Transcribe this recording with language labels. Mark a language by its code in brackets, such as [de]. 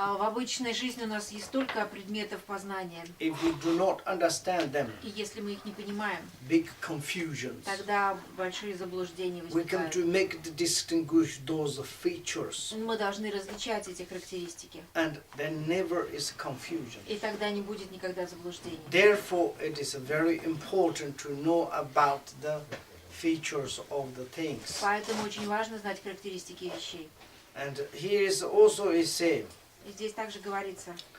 [ru] А в обычной жизни у нас есть столько предметов познания, [en] If we do not understand them, [ru] и если мы их не понимаем, [en] big confusions. [ru] тогда большие заблуждения [en] We can [ru] возникают. [en] to make the distinguish those features, [ru] Мы должны различать эти характеристики, [en] and then never is confusion. [ru] и тогда не будет никогда заблуждений. [en] Therefore, it is very important to know about the features of the things. [ru] Поэтому очень важно знать характеристики вещей. [en] And here is also a say, [ru] И здесь также говорится,